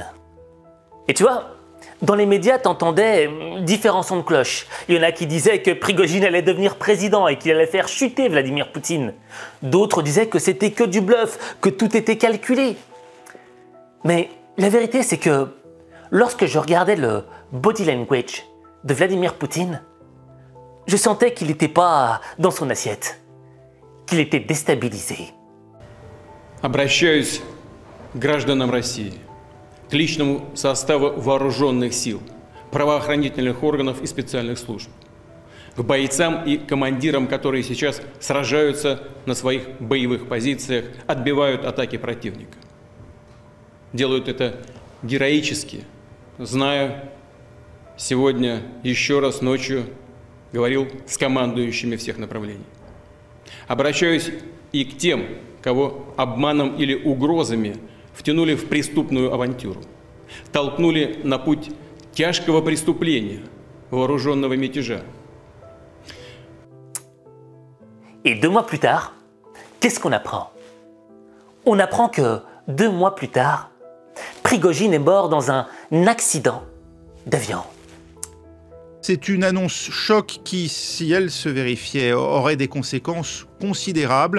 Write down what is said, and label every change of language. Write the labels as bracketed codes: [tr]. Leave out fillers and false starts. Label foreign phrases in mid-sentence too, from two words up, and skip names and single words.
[fr] Et tu vois, dans les médias, t'entendais différents sons de cloche. Il y en a qui disaient que Prigojine allait devenir président et qu'il allait faire chuter Vladimir Poutine. D'autres disaient que c'était que du bluff, que tout était calculé. Mais la vérité, c'est que lorsque je regardais le [en] body language [fr] de Vladimir Poutine, je sentais qu'il n'était pas dans son assiette, qu'il était déstabilisé. [ru] Обращаюсь к гражданам России, к личному составу вооруженных сил, правоохранительных органов и специальных служб, к бойцам и командирам, которые сейчас сражаются на своих боевых позициях, отбивают атаки противника. Делают это героически, зная, сегодня еще раз ночью говорил с командующими всех направлений. Обращаюсь и к тем, кого обманом или угрозами втянули в преступную авантюру, толкнули на путь тяжкого преступления, вооруженного мятежа. [fr] Et 2 mois plus tard, qu'est-ce qu'on apprend? On apprend que 2 mois plus tard, Prigojine est mort dans un accident d'avion. C'est une annonce choc qui, si elle se vérifiait, aurait des conséquences considérables.